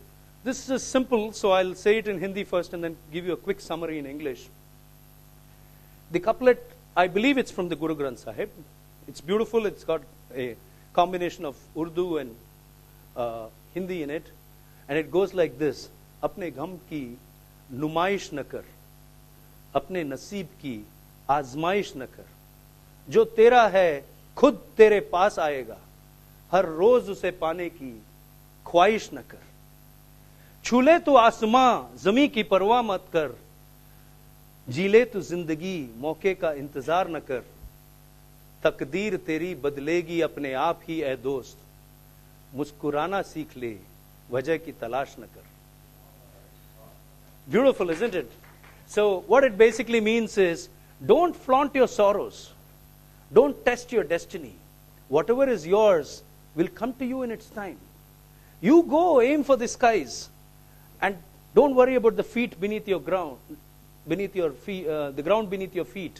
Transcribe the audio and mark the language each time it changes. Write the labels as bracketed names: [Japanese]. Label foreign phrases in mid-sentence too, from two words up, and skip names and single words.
[English] This is simple, so I'll say it in Hindi first and then give you a quick summary in English. The couplet, I believe it's from the Guru Granth Sahib. It's beautiful. It's got a combination of Urdu and Hindi in it. And it goes like this. [Hindi] अपने ग़म की नुमाइश न कर. अपने नसीब की आजमाइश न कर जो तेरा है खुद तेरे पास आएगा हर रोज उसे पाने की ख्वाहिश न कर छूले तो आसमां जमी की परवाह मत कर जीले तो जिंदगी मौके का इंतजार न कर तकदीर तेरी बदलेगी अपने आप ही ए दोस्त मुस्कुराना सीख ले वजह की तलाश न कर. [English] Beautiful, isn't it? So what it basically means is, don't flaunt your sorrows. Don't test your destiny. Whatever is yours will come to you in its time. You go aim for the skies and don't worry about the feet beneath your ground, beneath your feet, the ground beneath your feet.